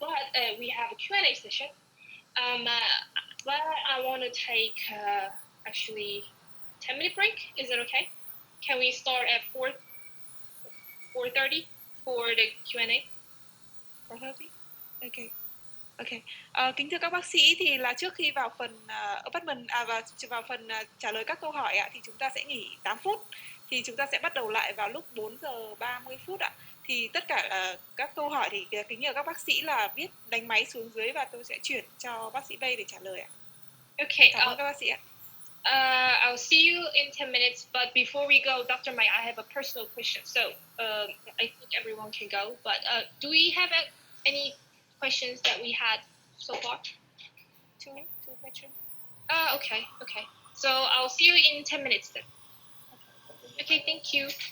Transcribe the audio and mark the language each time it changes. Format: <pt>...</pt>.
<en>But we have a Q&A session. But I want to take actually 10-minute break. Is it okay? Can we start at 4:30 for the Q&A? 4:30? Okay. Okay.</en> <vi>Kính thưa các bác sĩ, thì là trước khi vào phần abutment và vào phần trả lời các câu hỏi thì chúng ta sẽ nghỉ 8 phút. Thì chúng ta sẽ bắt đầu lại vào lúc 4 giờ 30 phút ạ. Thì tất cả các câu hỏi thì kính nhờ các bác sĩ là viết đánh máy xuống dưới và tôi sẽ chuyển cho bác sĩ Bay để trả lời ạ.</vi> <en>Okay.</en> <vi>Cảm ơn các bác sĩ ạ.</vi> <en>I'll see you in 10 minutes, but before we go, Dr. Mai, I have a personal question. So I think everyone can go, but do we have any questions that we had so far? Two questions. Okay. So I'll see you in 10 minutes then. Okay, thank you.</en>